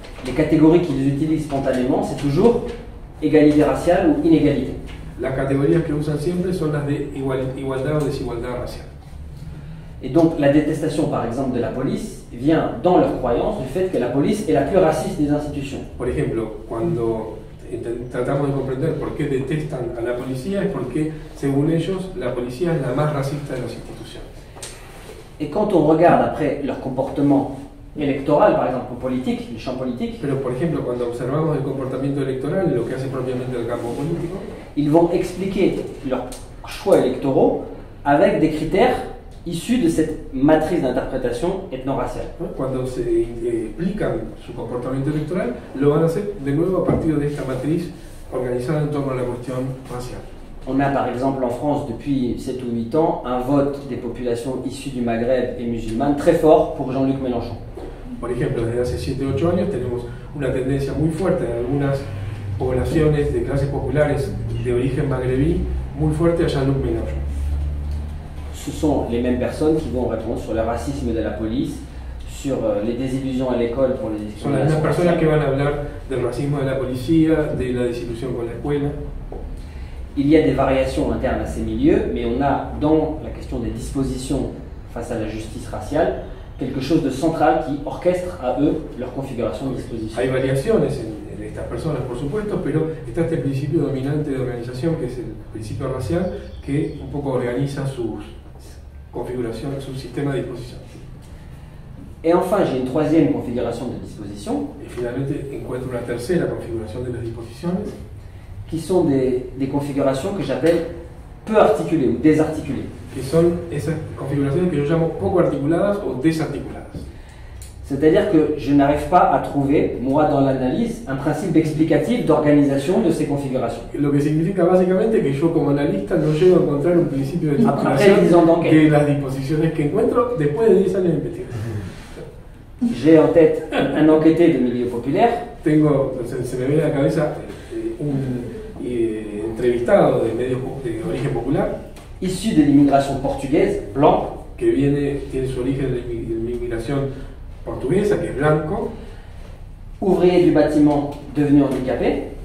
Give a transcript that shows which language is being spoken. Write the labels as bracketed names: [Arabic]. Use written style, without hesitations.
[French] les catégories qu'ils utilisent spontanément, c'est toujours égalité raciale ou inégalité. [Spanish] las categorías que usan siempre son las de igualdad o desigualdad racial. [French] Et donc la détestation par exemple de la police vient dans leur croyance du fait que la police est la plus raciste des institutions. [Spanish] Por ejemplo, cuando tratamos de comprender por qué detestan a la policía, es porque, según ellos, la policía es la más racista de las instituciones. [French] Et quand on regarde après leur comportement électoral, par exemple, ou politique, le champ politique, [Spanish] Pero, por ejemplo, cuando observamos el comportamiento electoral, lo que hace propiamente el campo político, [French] ils vont expliquer leurs choix électoraux avec des critères issus de cette matrice d'interprétation ethno-raciale. [Spanish] ¿no? Cuando se explican su comportamiento electoral, lo van a hacer de nuevo a partir de esta matriz organizada en torno a la cuestión racial. [French] On a par exemple en France depuis 7 ou 8 ans un vote des populations issues du Maghreb et musulmanes très fort pour Jean-Luc Mélenchon. [Spanish] Por ejemplo, desde hace 7 o 8 años tenemos una tendencia muy fuerte en algunas poblaciones de clases populares de origen magrebí, muy fuerte a Jean-Luc Mélenchon. [French] Ce sont les mêmes personnes qui vont répondre sur le racisme de la police, sur les désillusions à l'école pour les [Spanish] Son las mismas [French] discriminations [Spanish] personas que [French] raciales. [Spanish] van a hablar del racismo de la policía, de la desilusión con la escuela. [French] Il y a des variations internes à ces milieux, mais on a dans la question des dispositions face à la justice raciale quelque chose de central qui orchestre à eux leur configuration de disposition. [Spanish] Hay variaciones en estas personas, por supuesto, pero está este principio dominante de organización, que es el principio racial, que un poco organiza su configuración, su sistema de disposición. [French] Et enfin, j'ai une troisième configuration de disposition, [Spanish] Y finalmente encuentro una tercera configuración de las disposiciones, [French] qui sont des configurations que j'appelle peu articulées ou désarticulées. [Spanish] que son esas configuraciones que yo llamo poco articuladas o desarticuladas. [French] C'est-à-dire que je n'arrive pas à trouver, moi, dans l'analyse, un principe explicatif d'organisation de ces configurations. [Spanish] Lo que significa básicamente que yo como analista no llego a encontrar un principio de [French] Après 10 ans d'enquête. [Spanish] de las disposiciones que encuentro después de 10 años de investigación. [French] J'ai en tête un enquêté de milieu populaire [Spanish] Tengo, se me viene a la cabeza un entrevistado de medios de origen popular [French] issu de l'immigration portugaise, blanc, [Spanish] que tiene su origen de la inmigración portuguesa, que es blanco, [French] ouvrier du bâtiment devenu handicapé,